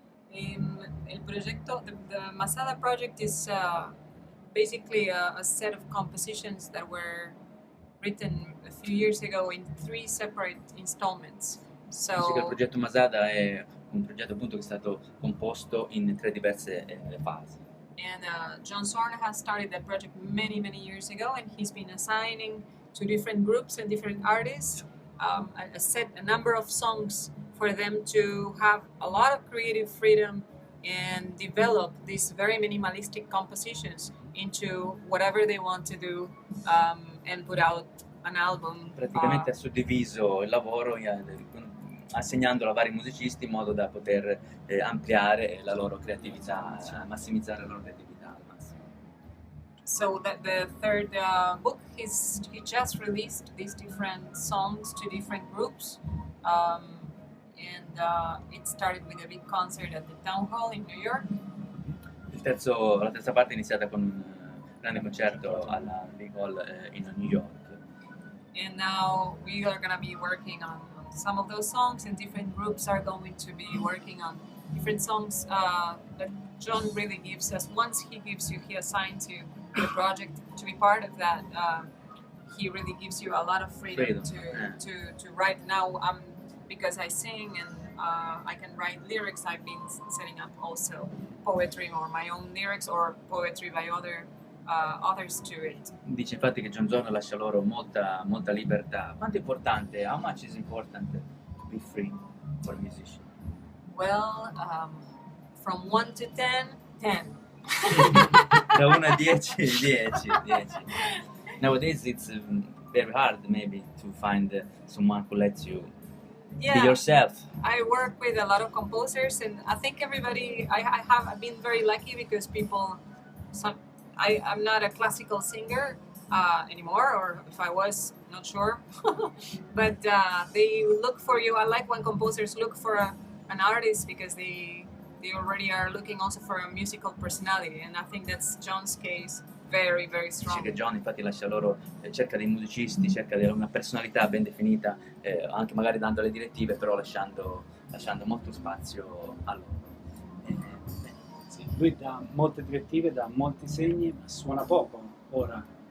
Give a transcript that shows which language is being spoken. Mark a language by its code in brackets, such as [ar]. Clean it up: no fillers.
[es] El proyecto, [en] the Masada project is basically a set of compositions that were written a few years ago in 3 separate installments. [it] Dice che il progetto Masada è un progetto appunto che è stato composto in 3 diverse fasi. [en] And John Zorn has started that project many years ago, and he's been assigning to different groups and different artists a number of songs for them to have a lot of creative freedom and develop these very minimalistic compositions into whatever they want to do and put out an album. [it] Praticamente ha suddiviso il lavoro assegnandolo a vari musicisti in modo da poter ampliare la loro creatività, massimizzare la loro creatività al massimo. [en] So that the third book, he just released these different songs to different groups, and it started with a big concert at the Town Hall in New York. [it] La terza parte è iniziata con un grande concerto alla Big Hall in New York. [en] And now we are going to be working on some of those songs, and different groups are going to be working on different songs that John really gives us. Once he gives you, he assigns you the project to be part of that he really gives you a lot of freedom to write. Now, because I sing and I can write lyrics, I've been setting up also poetry or my own lyrics or poetry by others to it. [it] Dice infatti che John Zorn lascia loro molta libertà. Quanto è importante? [en] How much is important to be free for a musician? Well, from 1 to 10, 10. [it] Da 1 a 10, 10. [en] Nowadays it's very hard maybe to find someone who lets you be yourself. I work with a lot of composers, and I think everybody, I've been very lucky because I'm not a classical singer anymore, or if I was, not sure. But they look for you. I like when composers look for an artist because they already are looking also for a musical personality, and I think that's John's case. Very, very strong. [it] Dice che John infatti lascia loro, cerca dei musicisti, cerca di avere una personalità ben definita, anche magari dando le direttive, però lasciando molto spazio a loro. Sì, lui dà molte direttive, dà molti segni, ma suona poco ora.